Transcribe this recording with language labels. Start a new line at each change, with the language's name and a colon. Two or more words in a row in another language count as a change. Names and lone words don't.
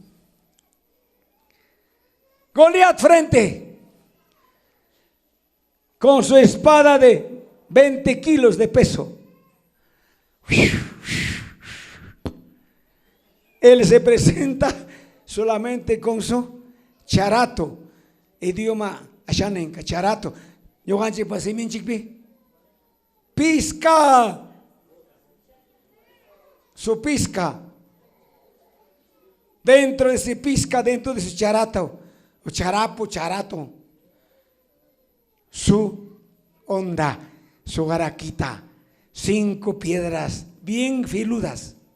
Spanish: Goliat frente, con su espada de 20 kilos de peso. Él se presenta solamente con su charato, idioma ashanenca, charato.
Asháninka: Yoganchi pasimin chikpi.
Spanish: Pisca. Su pisca. Dentro de ese pisca, dentro de su charato, o charapo, charato, su onda, su garaquita, 5 piedras bien filudas.